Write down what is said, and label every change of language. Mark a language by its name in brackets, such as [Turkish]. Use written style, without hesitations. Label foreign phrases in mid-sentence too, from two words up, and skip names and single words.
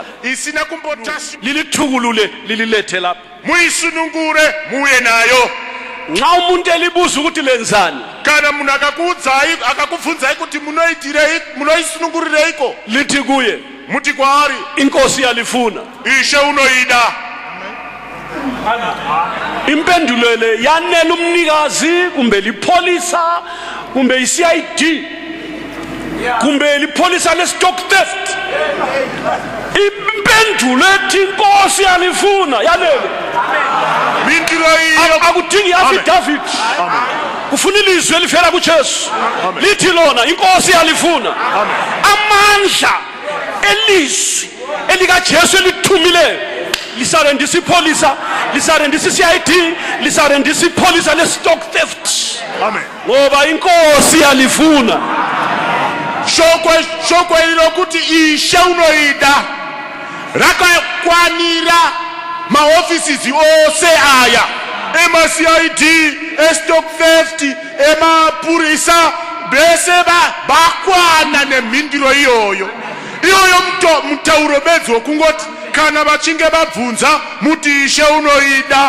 [Shona] isina kumbotasi. [North Ndebele] Lilithukulule lililethe lapha. [Shona] Muyisunungure muye nayo. [North Ndebele] Nxa umuntu elibuza ukuthi lenzani, [Shona] Kana munhu akakubvunzai kuti munoisunungurireko, [North Ndebele] lithi kuye [Shona] muti kwaari [North Ndebele] inkosi yalifuna. [Shona] Ishe unoida. [North Ndebele] Impendulo le yanela umnikazi kumbe lipholisa kumbe iCID kumbe lipholisa [English] lestock theft. [North Ndebele] Impendulo ethi inkosi yalifuna yanele. [Shona] Mindiro iyo [North Ndebele] Akudingi affidavit. Kufuna ilizwi elivela kuJesu. Lithi lona inkosi yalifuna. Amandla elizwi elikaJesu elithumileyo lisarendisa ipholisa, lisarendisa iCID, lisarendisa ipholisa [English] lestock theft. [North Ndebele] Amen. Ngoba inkosi yalifuna. [Shona] Shokwe ilokuti Ishe unoida rakakwanira maoffices ose aya, ema-CID, [English] stock theft, [Shona] emapurisa bese bakwana nemhindiro iyoyo mutauro bedzi wokungoti kana vachinge vabvunza muti Ishe unoida.